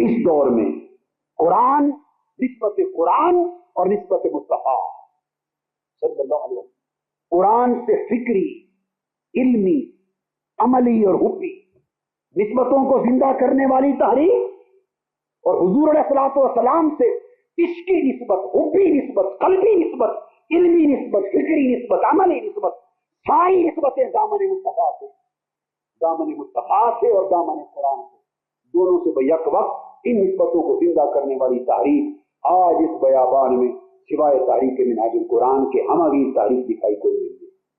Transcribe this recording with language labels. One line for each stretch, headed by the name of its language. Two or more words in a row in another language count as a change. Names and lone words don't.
Urdu: اس دور میں قرآن، نسبت قرآن اور نسبت مصطفیٰ
Arabic: صلی اللہ علیہ وسلم،
Urdu: قرآن سے فکری، علمی، عملی اور حبی نسبتوں کو زندہ کرنے والی تحریک، اور حضور
Arabic: علیہ الصلوۃ والسلام
Urdu: سے عشقی نسبت، حبی نسبت، قلبی نسبت، علمی نسبت، فکری نسبت، عملی نسبت، ساری نسبتیں دامن مصطفیٰ سے، دامن مصطفیٰ سے اور دامن قرآن سے، دونوں سے بیک وقت ان نسبتوں کو زندہ کرنے والی تحریک آج اس بیابان میں سوائے تحریک منہاج القرآن کے ہماری تحریک دکھائی کوئی نہیں ہے۔